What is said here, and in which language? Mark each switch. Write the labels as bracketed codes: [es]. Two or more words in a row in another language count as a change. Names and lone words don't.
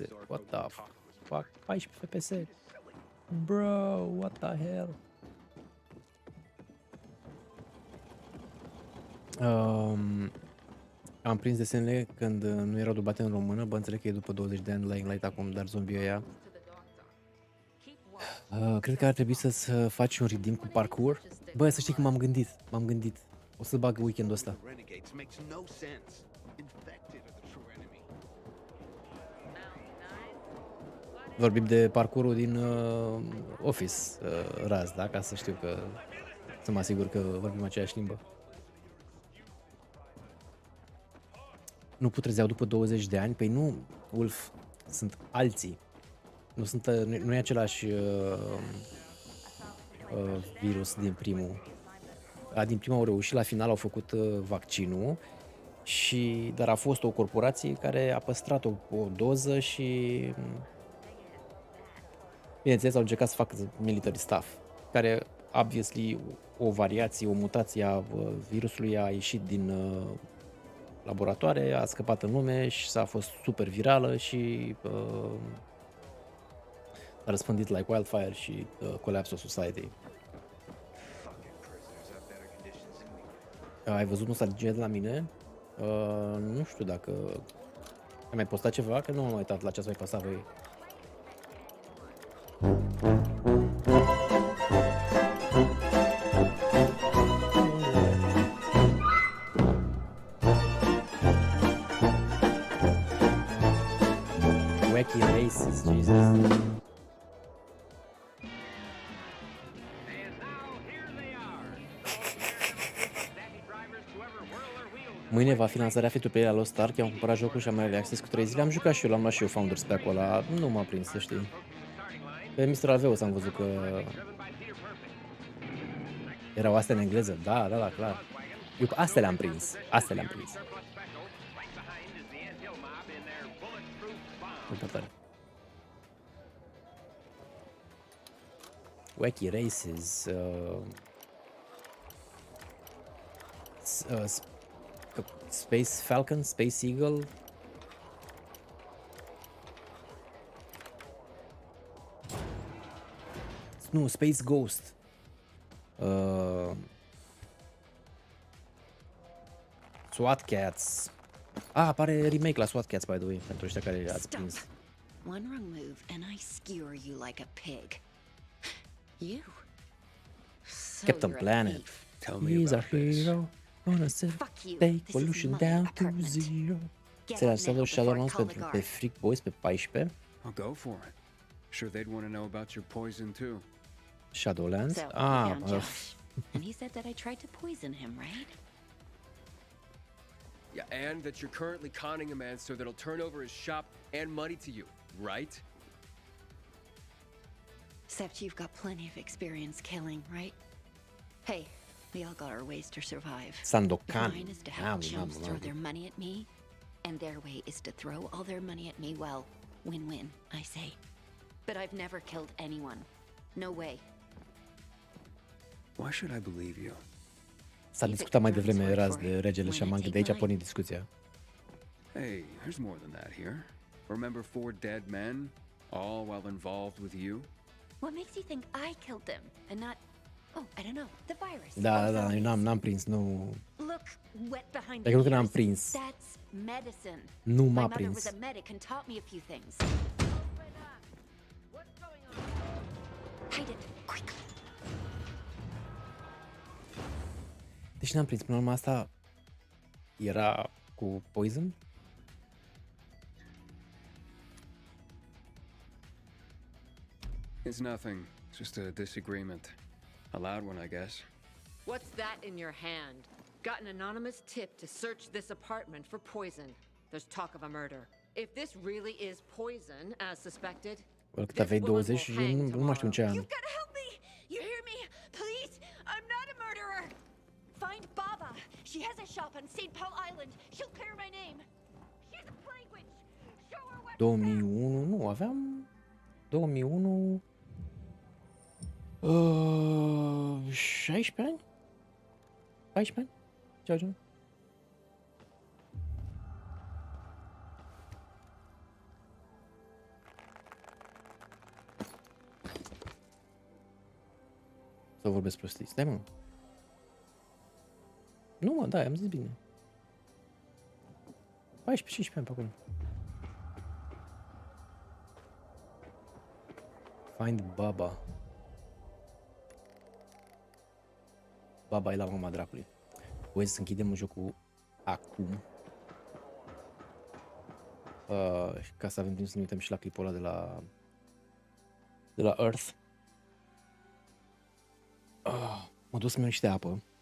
[en] What the fuck? 14 FPS. Bro, what the hell? [ro] Am prins desenele când nu erau dubate în română, bă, înțeleg că e după 20 de ani Lying Light acum, dar zombie ăia. Cred că ar trebui să faci un redeem cu parkour. Bă, să știi că m-am gândit. O să bag weekendul ăsta. [en] Renegades makes no sense. Infected are the true enemy. [ro] Vorbim de parcurul din Office, Raz, da? Ca să știu că, să mă asigur că vorbim aceeași limbă. Nu putrezeau după 20 de ani? Păi nu, Ulf, sunt alții. Nu e același virus din primul. Din prima au reușit, la final au făcut vaccinul, dar a fost o corporație care a păstrat o doză și, bineînțeles, au încercat să facă [en] military stuff, [ro] care, obviously, o variație, o mutație a virusului a ieșit din laboratoare, a scăpat în lume și s-a fost super virală și a răspândit [en] like wildfire [ro] și [en] collapse of society. [ro] Ai văzut nostalgie de la mine? Nu știu dacă ai mai postat ceva, că nu m-am uitat la ce ați mai postat voi. Wacky races, Jesus. Mâine va fi lansarea free-to-play la Lost Ark, am cumpărat jocul și am mai access cu 3 zile, am jucat și eu, l-am luat și eu Founders pe acolo, nu m-a prins, să știi. Pe Mr. Alveus am văzut că erau astea în engleză, da, clar. Eu astea le-am prins, Super tare. Wacky Races, Space Falcon, Space Eagle. Nu, Space Ghost. SWAT Cats. Apare remake la SWAT Cats, [en] by the way, [ro] pentru ăștia care ați prins. [en] One wrong move and I skewer you like a pig. You. Captain Planet. He's our hero. Gonna set the pollution down to zero. [ro] Se lansează Shadowlands pe Freak Boys pe 14. [en] I'll go for it. Sure they'd want to know about your poison too. [ro] Shadowlands? [en] And he said that I tried to poison him, right? Yeah, and that you're currently conning a man so that he'll turn over his shop and money to you, right? Except you've got plenty of experience killing, right? Hey, we all got our ways to survive. Sandokan. Mine is to help chumps throw their money at me, and their way is to throw all their money at me. Well, win-win, I say. But I've never killed anyone. No way. Why should I believe you? [ro] S-a discutat mai devreme raz de regele șaman, de aici a pornit discuția. [en] Hey, there's more than that here. Remember 4 dead men, all while involved with you? What makes you think I killed them and not, oh, I don't know, the virus? [ro] Da, eu n-am prins, nu. [en] Look, wet behind [ro] Dar eu că n-am prins. [en] That's medicine. [ro] Nu m-a [en] My mother [ro] prins. [en] was a medic and taught me a few things. Hide it, quickly. [ro] Deci n-am prins, până la urmă asta era cu poison? [en] It's nothing. It's just a disagreement. A loud one, I guess. What's that in your hand? Got an anonymous tip to search this apartment for poison. There's talk of a murder. If this really is poison, as suspected, [ro] Cât aveai 20 și nu mai știu în ce an. [en] You've got to help me! You hear me? Please! I'm not a murderer! Find Baba. She has a shop on St. Paul Island. She'll clear my name. She's a plague witch. Show her what [ro] 2001, nu, aveam 2001 16 ani? 14 ani? Ceva genul. Să vorbesc prostii. Stai, mă. Nu, mă, da, am zis bine. 14-15 ani pe acolo. [en] Find Baba. [ro] Baba e la mama dracului. Voi să închidem jocul acum. Ca să avem timp să ne uităm și la clipul ăla de la Earth. Mă duc să-mi iau niște apă.